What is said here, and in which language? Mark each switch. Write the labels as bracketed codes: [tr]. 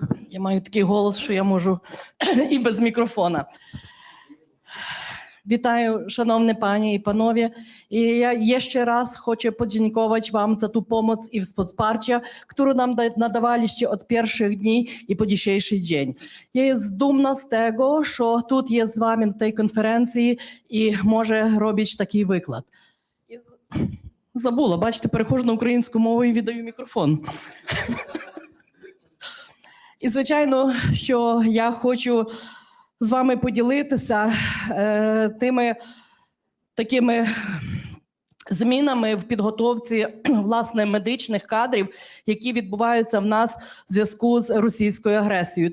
[uk] Я маю такий голос, що я можу і без мікрофона. Вітаю, шановні пані і панове. І я ще раз хочу подякувати вам за ту [pl] pomoc і wsparcie, którą nam nadawaliście od pierwszych dni i po dzisiejszy dzień. Ja jest dumna z tego, że tu jest z wami na tej konferencji i może robić taki wykład. [uk] Забула, бачите, переходжу на українську мову і віддаю мікрофон. І, звичайно, що я хочу з вами поділитися тими такими змінами в підготовці, власне, медичних кадрів, які відбуваються в нас в зв'язку з російською агресією.